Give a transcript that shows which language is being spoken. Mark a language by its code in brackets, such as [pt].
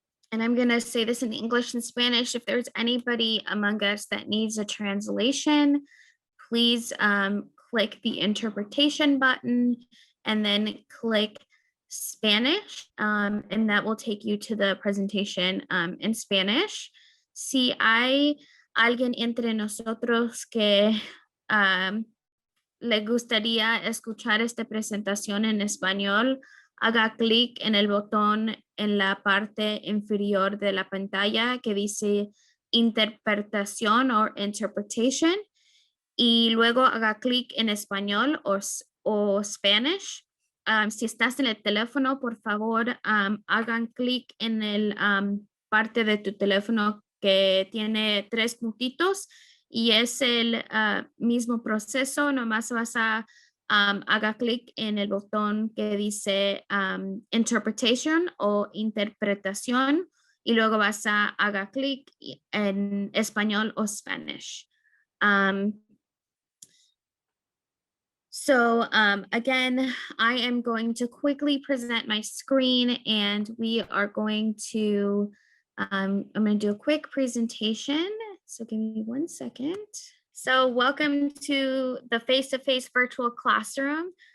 [en] And I'm going to say this in English and Spanish. If there's anybody among us that needs a translation, please click the interpretation button and then click Spanish, and that will take you to the presentation in Spanish. [es] Si hay alguien entre nosotros que le gustaría escuchar esta presentación en español, haga clic en el botón en la parte inferior de la pantalla que dice interpretación o interpretation y luego haga clic en español o Spanish. Si estás en el teléfono, por favor, hagan clic en el parte de tu teléfono que tiene 3 puntitos y es el mismo proceso, nomás vas a haga clic en el botón que dice interpretation o interpretación y luego vas a haga clic en español o Spanish. [en] So again, I am going to quickly present my screen and we are going to, I'm going to do a quick presentation. So give me 1 second. So welcome to the face-to-face virtual classroom.